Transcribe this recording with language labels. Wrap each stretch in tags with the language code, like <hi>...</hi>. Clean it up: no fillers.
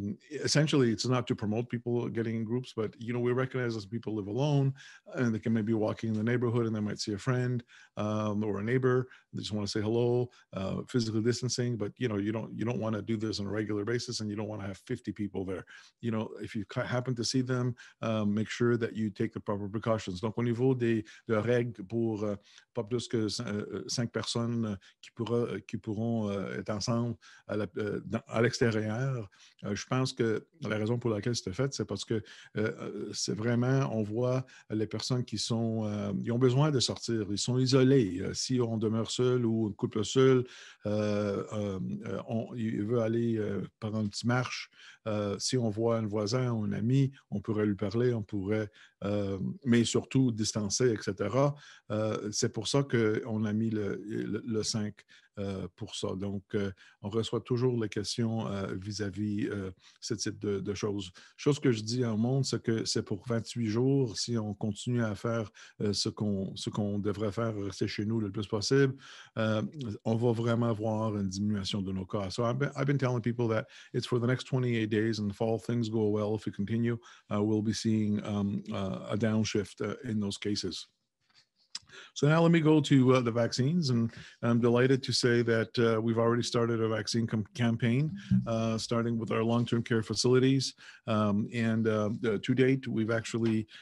<en>Essentially, it's not to promote people getting in groups, but, you know, we recognize as people live alone, and they can maybe be walking in the neighborhood and they might see a friend or a neighbor. They just want to say hello, physical distancing, but, you know, you don't want to do this on a regular basis, and you don't want to have 50 people there. You know, if you happen to see them, make sure that you take the proper precautions.</en> <fr>Donc, au niveau de règles pour pas plus que 5 personnes qui pourront être ensemble à l'extérieur, je pense que la raison pour laquelle c'était fait, c'est parce que c'est vraiment, on voit les personnes qui ils ont besoin de sortir, ils sont isolés. Si on demeure seul ou un couple seul, il veut aller par une petite marche. Si on voit un voisin ou un ami, on pourrait lui parler, on pourrait, mais surtout distancer, etc. C'est pour ça qu'on a mis le 5 pour ça. Donc, on reçoit toujours les questions vis-à-vis ce type de choses. Chose que je dis au monde, c'est que c'est pour 28 jours. Si on continue à faire ce qu'on devrait faire, rester chez nous le plus possible, on va vraiment voir une diminution de nos cas.</fr> <en>So I've been telling people that it's for the next 28 days, and if all things go well, if we continue, we'll be seeing a downshift in those cases. So now let me go to the vaccines, and I'm delighted to say that we've already started a vaccine campaign, starting with our long-term care facilities. And to date, we've actually</en>